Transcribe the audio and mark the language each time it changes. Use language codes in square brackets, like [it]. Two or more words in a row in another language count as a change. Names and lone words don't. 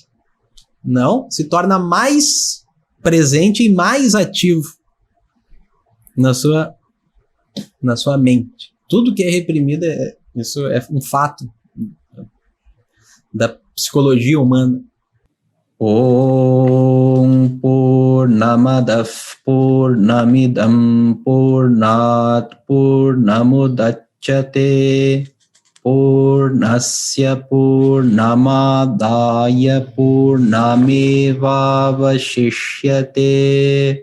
[pt] Não, se torna mais presente e mais ativo na sua mente. Tudo que é reprimido, isso é um fato da psicologia humana. [sa] ॐ पूर्णमदः पूर्णमिदं पूर्णात् पूर्णमुदच्यते पूर्णस्य पूर्णमादाय पूर्णमेवावशिष्यते.